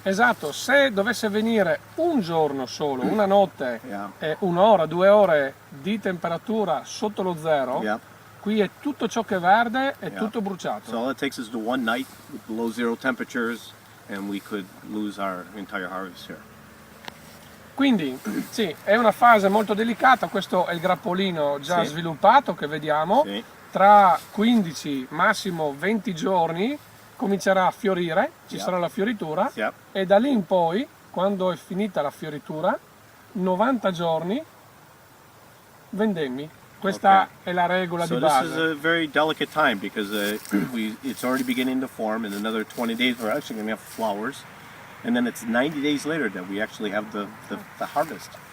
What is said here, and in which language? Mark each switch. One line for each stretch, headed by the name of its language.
Italian: Esatto, se dovesse venire un giorno solo, una notte, un'ora, 2 ore di temperatura sotto lo zero, qui è tutto ciò che è verde, è tutto bruciato.
English: So all it takes is the one night with below zero temperatures and we could lose our entire harvest here.
Italian: Quindi sì, è una fase molto delicata. Questo è il grappolino già sviluppato che vediamo. Tra 15, massimo 20 giorni comincerà a fiorire, ci sarà la fioritura e da lì in poi, quando è finita la fioritura, 90 giorni vendemmi. Questa è la regola di base.
English: So this is a very delicate time because it's already beginning to form. In another 20 days we're actually going to have flowers, and then it's 90 days later that we actually have the harvest.